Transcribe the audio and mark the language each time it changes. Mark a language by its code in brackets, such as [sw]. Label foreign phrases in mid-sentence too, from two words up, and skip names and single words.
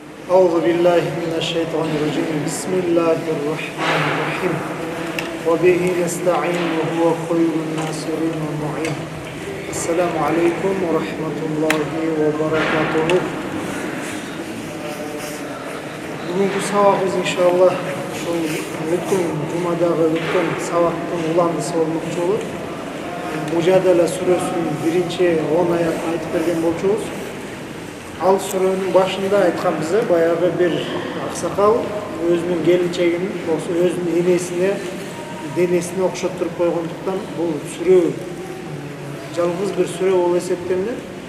[ar] أعوذ بالله من الشيطان الرجيم بسم الله الرحمن الرحيم وبه نستعين وهو خير الناصرين والمعين السلام عليكم ورحمة الله وبركاته. [ky] Бүгінгі сабағымыз иншаллах ошол өткөн жумадагы өткөн сабактын уландысы болмокчу болот. Мужадала сүрөсүнүн биринчи 10 аятын айтып берген болчубуз. Ал сүрөнүн башында айтканбыз, баягы бир аксакал өзүнүн келинчегин, өзүнүн энесине, денесине окшоттуруп койгондуктан бул сүрө жалгыз бир сүрө болуп эсептелинет.